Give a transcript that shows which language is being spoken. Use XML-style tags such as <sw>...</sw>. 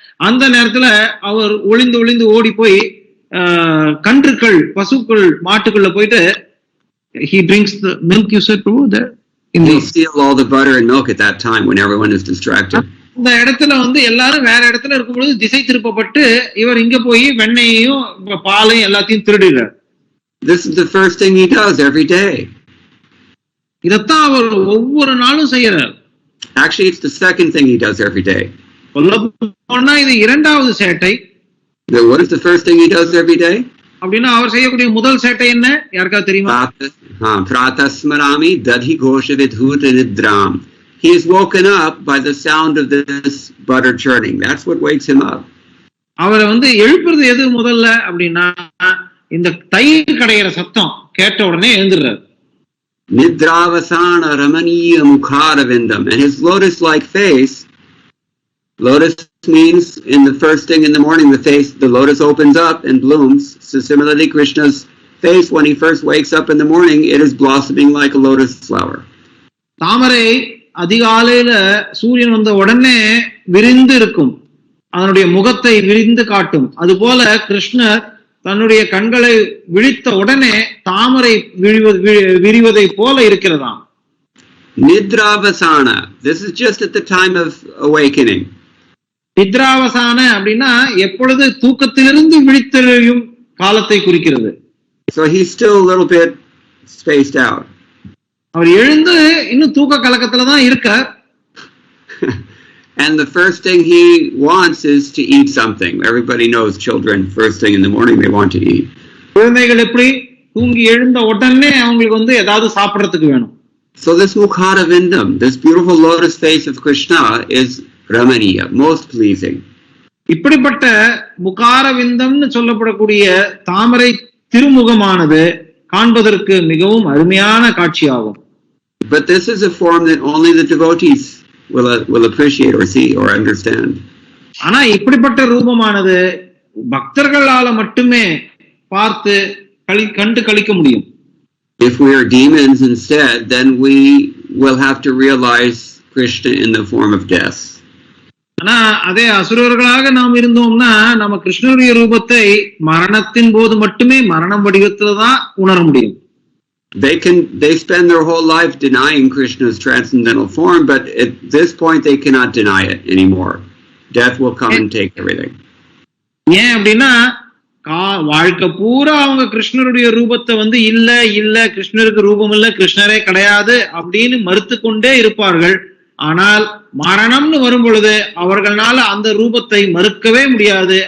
<ta>அந்த நேரத்துல அவர் ஒளிந்து ஓடி போய் கன்றுக்கள், பசுக்கள், மாட்டுக்குள்ள போயிட்டு</ta> <en>he drinks the milk. You said Prabhu there. He'll steal all the butter and milk at that time when everyone is distracted.</en> <ta>இந்த இடத்துல எல்லாரும் வேற இடத்துல இருக்கும் பொழுது திசை திருப்பப்பட்டு இவர் இங்க போய் வெண்ணையையும் பாலையும் எல்லாத்தையும் திருடுகிறார்.</ta> <en>This is the first thing he does every day.</en> <ta>இதத்தான் அவர் ஒவ்வொரு நாளும் செய்யறார்.</ta> <en>Actually, it's the second thing he does every day.</en> <ta>சொல்லப்போனா இது இரண்டாவது சேட்டை.</ta> <en>What is the first thing he does every day?</en> <ta>அப்படின்னா அவர் செய்யக்கூடிய முதல் சேட்டை என்ன, யாருக்காவது தெரியுமா?</ta> <sa>Pratasmarami dadhi ghosha vidhuta nidram.</sa> <en>He is woken up by the sound of this butter churning. That's what wakes him up.</en> <ta>அவரை எழுப்புறது எது முதல்ல அப்படின்னா, இந்த தயிர் கடையிற சத்தம் கேட்ட உடனே எழுந்துடுறாரு.</ta> <sa>Nidravasana ramaniya mukharavindam.</sa> <en>And his lotus-like face, lotus means in the first thing in the morning, the lotus opens up and blooms. So similarly, Krishna's face, when he first wakes up in the morning, it is blossoming like a lotus flower.</en> <ta>தாமரை அதிகாலையில சூரியன் வந்த உடனே விரிந்து இருக்கும், அதனுடைய முகத்தை விரிந்து காட்டும். அதுபோல கிருஷ்ணர் தன்னுடைய கண்களை விழித்த உடனே தாமரை விரிவதை போல இருக்கிறதாம்.</ta> <sa>Nidravasana.</sa> <en>This is just at the time of awakening.</en> <ta>நித்ராவசான அப்படின்னா எப்பொழுது தூக்கத்திலிருந்து விழித்தெழும் காலத்தை குறிக்கிறது.</ta> <en>So he's still a little bit spaced out.</en> <ta>அவர் எழுந்து இன்னும் தூக்க கலக்கத்துல தான் இருக்கார்.</ta> <en>And the first thing he wants is to eat something. Everybody knows children, first thing in the morning they want to eat.</en> <ta>குழந்தைகள் எப்படி தூங்கி எழுந்த உடனே அவங்களுக்கு ஏதாவது சாப்பிடறதுக்கு வேணும்.</ta> <en>So this Mukhara Vindam, this beautiful lotus face of Krishna is Ramaniya, most pleasing.</en> <ta>இப்படிப்பட்ட முகார விந்தம்னு சொல்லப்படக்கூடிய தாமரை திருமுகமானது காண்பதற்கு மிகவும் அருமையான காட்சியாகும்.</ta> <en>But this is a form that only the devotees will appreciate or see or understand.</en> <ta>ஆனா இப்படிப்பட்ட ரூபமானது பக்தர்களால மட்டுமே பார்த்து கண்டு கழிக்க முடியும்.</ta> <en>If we are demons instead, then we will have to realize Krishna in the form of death.</en> <ta>ஆனா அதே அசுரர்களாக நாம் இருந்தோம்னா நம்ம கிருஷ்ணருடைய ரூபத்தை மரணத்தின் போது மட்டுமே மரணம் வடிவத்துல தான் உணர முடியும்.</ta> <en>They spend their whole life denying Krishna's transcendental form, but at this point they cannot deny it anymore. Death will come and take everything.</en> <ta>ஏன் அப்படின்னா வாழ்க்கை பூரா அவங்க கிருஷ்ணருடைய ரூபத்தை இல்ல இல்ல கிருஷ்ணருக்கு ரூபம் இல்ல கிருஷ்ணரே கிடையாது அப்படின்னு மறுத்து கொண்டே இருப்பார்கள். ஆனால் மரணம்னு வரும் பொழுது அவர்களால அந்த ரூபத்தை மறுக்கவே முடியாது.</ta>